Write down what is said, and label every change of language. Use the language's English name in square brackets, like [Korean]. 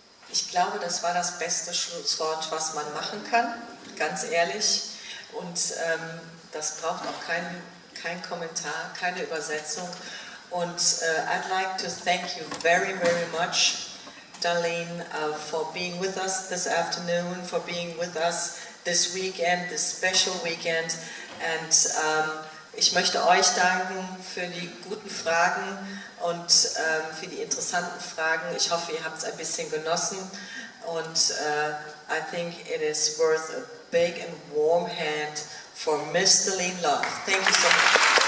[German] Ich glaube, das war das beste Schlusswort, was man machen kann, ganz ehrlich. Und das braucht auch kein Kommentar, keine Übersetzung. [English] Und I'd like to thank you very, very much, Darlene, for being with us this afternoon, for being with us this weekend, this special weekend. [German] And ich möchte euch danken für die guten Fragen und für die interessanten Fragen. Ich hoffe, ihr habt es ein bisschen genossen. [English] Und I think it is worth a big and warm hand for Miss Darlene Love. Thank you so much.